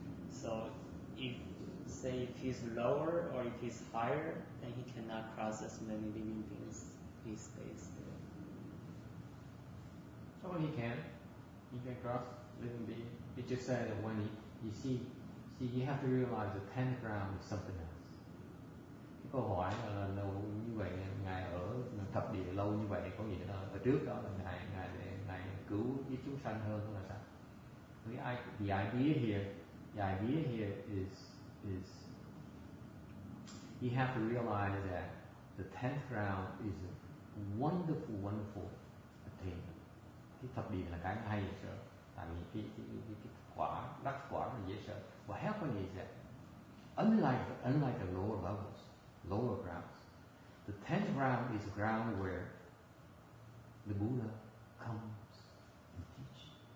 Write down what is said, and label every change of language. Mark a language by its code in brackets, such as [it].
[en] So if he's lower or if he's higher, then he cannot cross as many living beings. He stays there. So he can cross living beings. He just said that when you see, you have to realize the 10th ground is something else. [vi] Cái câu hỏi là lâu như vậy, ngài ở thập địa lâu như vậy có nghĩa là ở trước đó là ngài cứu với chúng sanh hơn là sao? [en] The idea here is you have to realize that the 10th ground is a wonderful [vi] thì cái thập địa là cái hay dễ sợ, tại vì cái quả đắc quả là dễ sợ. [en] What happened is that unlike the lower levels, lower grounds, the 10th ground is a ground where the Buddha comes and teaches.